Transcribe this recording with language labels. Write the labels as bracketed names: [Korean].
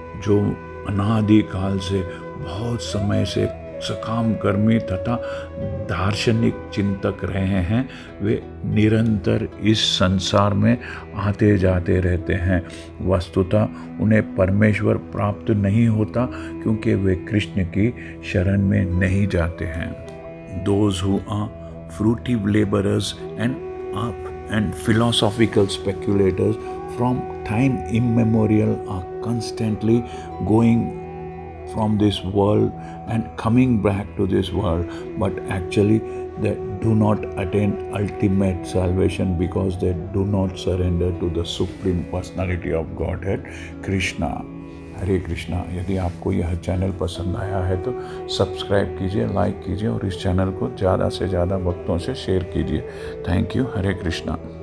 [Hindi] जो अनादि काल से बहुत समय से सकाम कर्मी तथा दार्शनिक चिंतक रहे हैं, वे निरंतर इस संसार में आते जाते रहते हैं। वस्तुतः उन्हें परमेश्वर प्राप्त नहीं होता क्योंकि वे कृष्ण की शरण में नहीं जाते हैं। [English] Those who are fruitive laborers and philosophical speculators from time immemorial are constantly going from this world and coming back to this world, but actually they do not attain ultimate salvation because they do not surrender to the supreme personality of Godhead, Krishna. [Hindi] हरे कृष्णा। यदि आपको यह channel पसंद आया है तो subscribe कीजिए, like कीजिए और इस चैनल को ज़्यादा से ज़्यादा भक्तों से शेयर कीजिए। Thank you. हरे कृष्णा।